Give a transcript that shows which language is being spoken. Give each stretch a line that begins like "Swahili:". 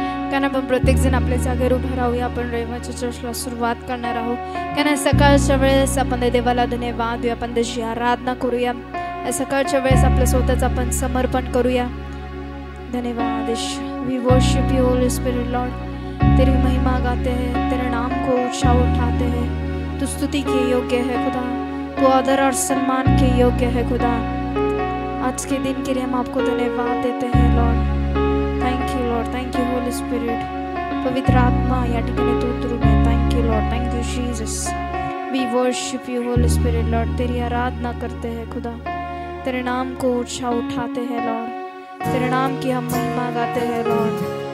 Marathi: कारण आपण प्रत्येक जण आपल्या जागेवर उभा राहूया. आपण रविवारच्या चर्चला सुरुवात करणार आहोत. कारण सकाळच्या वेळेस आपण देवाला धन्यवाद देऊया, आपण त्याची आराधना करूया. सकाळच्या वेळेस आपलं स्वतःच आपण समर्पण करूया. धन्यवाद.
English: We worship you holy spirit lord.
Hindi: तेरी महिमा गाते हैं, तेरे नाम को ऊंचा उठाते हैं. तू स्तुति के योग्य है खुदा, तू आदर और सम्मान के योग्य है खुदा. आज के दिन के लिए हम आपको धन्यवाद देते हैं Lord.
English: Thank you Lord, thank you Holy Spirit.
Marathi: पवित्र आत्मा या ठिकाणी तू उतरून ये.
English: Thank you lord, thank you Jesus. We worship you holy spirit lord.
Hindi: तेरी आराधना करते हैं खुदा, तेरे नाम को ऊंचा उठाते हैं लॉर्ड. तेरे नाम की हम महिमा गाते हैं लॉर्ड.